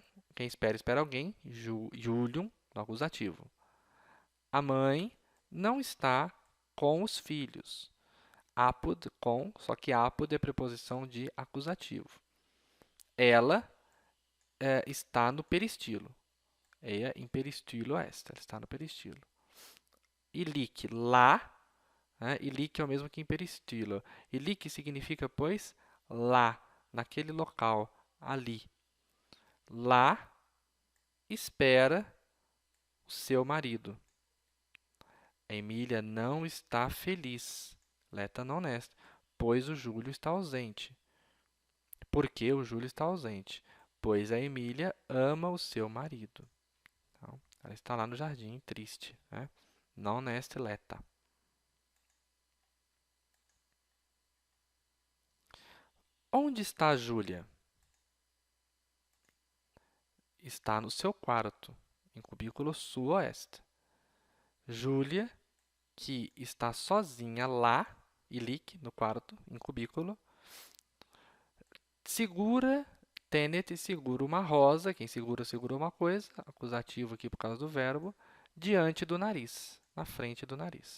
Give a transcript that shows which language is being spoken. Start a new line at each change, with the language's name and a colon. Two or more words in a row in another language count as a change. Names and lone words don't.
Portuguese: Quem espera, espera alguém. Julium, no acusativo. A mãe não está com os filhos. Apud, com, só que apud é preposição de acusativo. Ela está no peristilo.
Latin: Ea in peristilo est.
Portuguese: Ela está no peristilo. Ilic, lá. Ilic é o mesmo que em peristilo. Ilic significa, pois, lá, naquele local, ali. Lá espera o seu marido. A Emília não está feliz.
Latin: Leta non est,
Portuguese: pois o Júlio está ausente. Por que o Júlio está ausente? Pois a Emília ama o seu marido. Então, ela está lá no jardim, triste. Né?
Latin: Non est leta.
Portuguese: Onde está a Júlia? Está no seu quarto, em cubículo sul-oeste. Júlia, que está sozinha lá, ilic, no quarto, em cubículo, segura, tenet, segura uma rosa, quem segura, segura uma coisa, acusativo aqui por causa do verbo, diante do nariz, na frente do nariz.